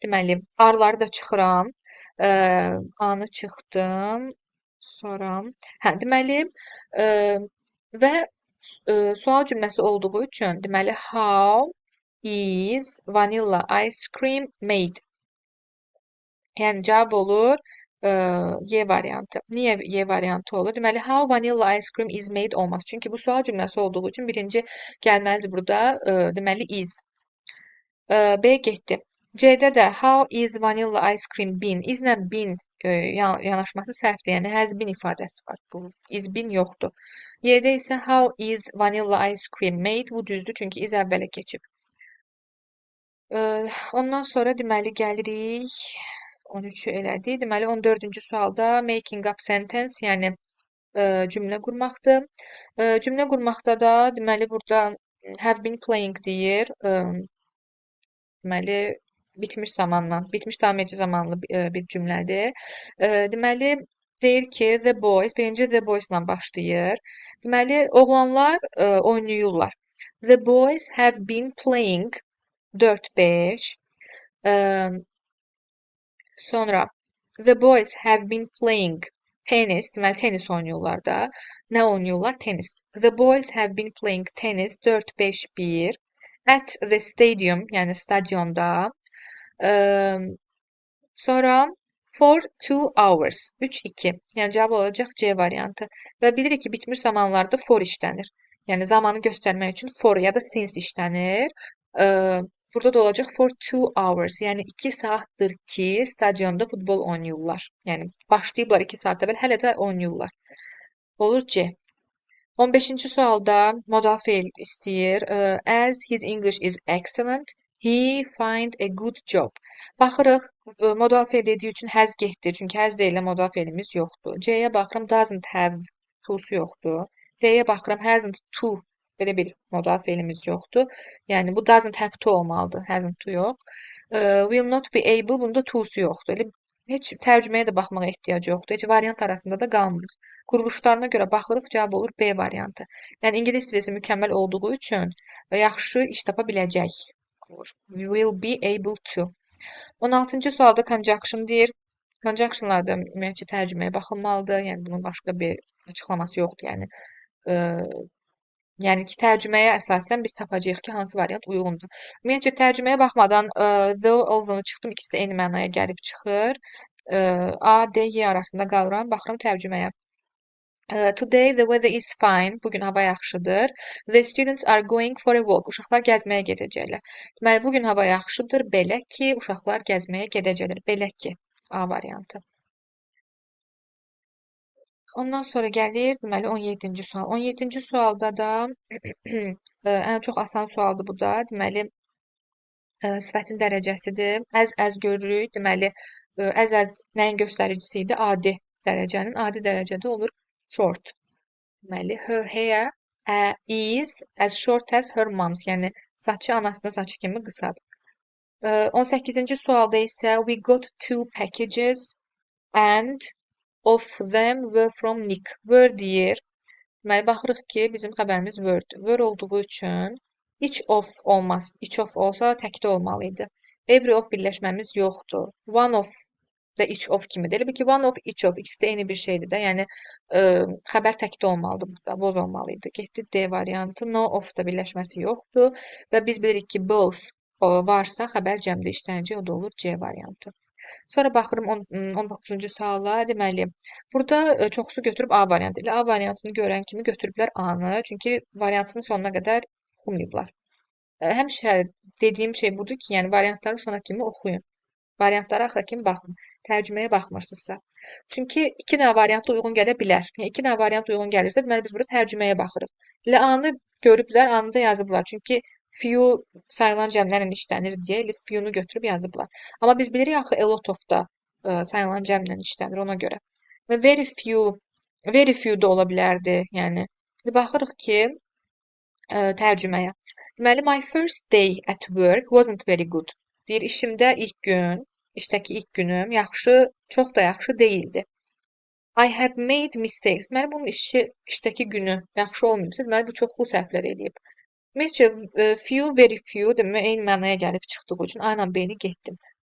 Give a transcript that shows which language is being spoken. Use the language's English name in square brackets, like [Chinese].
[Azerbaijani] Deməli, arıları da çıxıram. E, Anı çıxdım. Sonra deməli e, və sual cümləsi olduğu üçün deməli [English] how is vanilla ice cream made? [Azerbaijani] Yəni cavab olur Y variantı. Niyə Y variantı olur? Deməli, [English] how vanilla ice cream is made [Azerbaijani] olmaz. Çünki bu sual cümləsi olduğu üçün birinci gəlməlidir burada. Deməli, is. B getdi. [English] C-də də how is vanilla ice cream been? [Azerbaijani] Islə been yanaşması səhvdir. Yəni, has been ifadəsi var. Bu is been yoxdur. Y-də isə [English] how is vanilla ice cream made? [Azerbaijani] Bu düzdür, çünki is əvvələ keçib. Ondan sonra deməli gəlirik 13-ü elədik. Deməli 14-cü sualda making up sentence, yəni cümlə qurmaqdır. Cümlə qurmaqda da deməli burada [English] have been playing [Azerbaijani] deyir. Deməli bitmiş davam edici zamanlı bir cümlədir. Deməli deyir ki the boys, birinci the boys ilə başlayır. Deməli oğlanlar oynayırlar. [English] The boys have been playing 4-5. Sonra the boys have been playing tennis. [Azerbaijani] Deməli tenis oynayırlar da. Nə oynayırlar? Tenis. [English] The boys have been playing tennis 4-5-1 at the stadium, [Azerbaijani] yəni stadionda. Sonra [English] for 2 hours. [Azerbaijani] 3-2. Yəni cavab olacaq C variantı. Və bilirik ki, bitmiş zamanlarda for işlənir. Yəni zamanı göstərmək üçün for ya da since işlənir. Burada da olacaq [English] for 2 hours. [Azerbaijani] Yəni 2 saatdır ki, stadionda futbol oynayırlar. Yəni başlayıblar 2 saat əvvəl, hələ də oynayırlar. Olur C. 15-ci sualda modal feil istəyir. [English] As his English is excellent, he find a good job. [Azerbaijani] Baxırıq, modal feil dediyi üçün has getdi. Çünki has deyilən modal feilimiz yoxdur. C-yə baxıram, doesn't have to'su yoxdur. D-yə baxıram, hasn't to. Belə bir modal feilimiz yoxdur. Yəni bu doesn't have to olmalıdır. Hasn't to yox. [English] Will not be able, [Azerbaijani] bunda to'su yoxdur. Elə heç tərcüməyə də baxmağa ehtiyac yoxdur. Heç variant arasında da qalmırıq. Quruluşlarına görə baxırıq, cavab olur B variantı. Yəni ingilis dilisi mükəmməl olduğu üçün yaxşı iş tapa biləcək olur. [English] Will be able to. [Azerbaijani] 16-cı sualda conjunction deyir. Conjunctionlarda ümumiyyətcə tərcüməyə baxılmalıdır. Yəni bunun başqa bir açıqlaması yoxdur. Yəni ki, tərcüməyə əsasən biz tapacağıq ki, hansı variant uyğundur. Ümumiyyətcə, tərcüməyə baxmadan the, olduğunu çıxdım. İkisi də eyni mənaya gəlib çıxır. A, D, Y arasında qalıram. Baxıram tərcüməyə. [English] Today the weather is fine. [Azerbaijani] Bugün hava yaxşıdır. [English] The students are going for a walk. [Azerbaijani] Uşaqlar gəzməyə gedəcəklər. Deməli, bugün hava yaxşıdır. Belə ki, uşaqlar gəzməyə gedəcəklər. Belə ki, A variantı. Ondan sonra gəlir, deməli 17-ci sual. 17-ci sualda da ən çox asan sualdır bu da. Deməli sifətin dərəcəsidir. Əz görürük. Deməli əz nəyin göstəricisi idi? Adi dərəcənin. Adi dərəcədə olur short. Deməli [English] her hair is as short as her mom's. [Azerbaijani] Yəni saçı anasının saçı kimi qısadır. 18-ci sualda isə [English] we got 2 packages and of them were from Nick. [Azerbaijani] Were deyir. Deməli, baxırıq ki, bizim xəbərimiz were-dir. Were olduğu üçün each of olmaz. Each of olsa təkdə olmalıydı. Every of birləşməmiz yoxdur. One of da each of kimidir. Elə bil ki, one of, each of ikisi də eyni bir şeydir də. Yəni, xəbər təkdə olmalıdır burada. Was olmalıydı. Getdi D variantı. No of da birləşməsi yoxdur. Və biz bilirik ki, both varsa xəbər cəmdə işlənəcək. O da olur C variantı. Sonra baxırım 19-cu suala. Deməli, burada çoxsu götürüb A variantı ilə. A variantını görən kimi götürüblər A-nı. Çünki variantının sonuna qədər oxumayıblar. Həmişə dediyim şey budur ki, yəni variantları sona kimi oxuyun. Variantlara axıra kimi baxın. Tərcüməyə baxmırsınızsa. Çünki 2 dənə variant uyğun gələ bilər. Yəni 2 dənə variant uyğun gəlirsə, deməli biz burada tərcüməyə baxırıq. Elə A-nı görüblər, A-nı da yazıblar. Çünki few sayılan cəmlərlə işlənir deyə elə few-nu götürüb yazıblar. Amma biz bilirik axı a lot of da sayılan cəmlə işlənir ona görə. Və very few da ola bilərdi. Yəni baxırıq ki, tərcüməyə. Deməli, [English] my first day at work wasn't very good. [Azerbaijani] Deyir, işimdə ilk gün, işdəki ilk günüm çox da yaxşı deyildi. [English] I have made mistakes. [Azerbaijani] Deməli, bunun işdəki günü yaxşı olmayıbsa, deməli, bu çoxlu səhvlər eləyib. Ümumiyyətcə, few, very few demək eyni mənaya gəlib çıxdığı üçün A-la B-ni getdim.